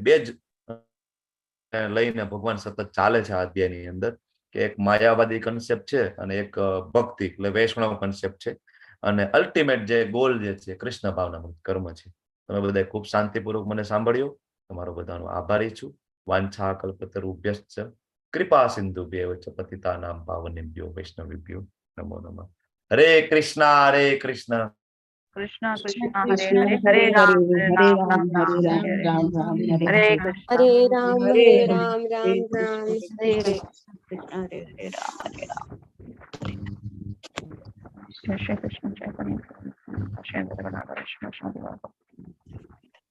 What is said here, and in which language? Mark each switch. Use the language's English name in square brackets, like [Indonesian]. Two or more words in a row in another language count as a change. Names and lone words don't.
[Gujarati] બે જ લઈને ભગવાન સતત ચાલે છે આ અધ્યાયની અંદર, કે એક માયાવાદી કન્સેપ્ટ છે અને એક ભક્તિ એટલે વૈષ્ણવ કન્સેપ્ટ છે. અને અલ્ટિમેટ જે ગોલ જે છે કૃષ્ણ ભાવનાનું કર્મ છે. તમે બધા ખૂબ શાંતિપૂર્વક મને સાંભળ્યો. તમારો બધાનો આભારી છું. [Sanskrit] વાંછા કલ્પતરુભ્યશ્ચ કૃપા સિંધુભ્યૈવ ચ પતિતાનાં પાવનેભ્યો વૈષ્ણવેભ્યો નમો નમઃ. હરે કૃષ્ણ. કૃષ્ણ કૃષ્ણ હરે હરે, હરે રામ રામ રામ રામ હરે કૃષ્ણ, હરે રામ હરે રામ રામ રામ હરે કૃષ્ણ, હરે હરે રામ હરે રામ. [Gujarati] જય શ્રી કૃષ્ણ, જય કૃષ્ણ, જય કૃષ્ણ.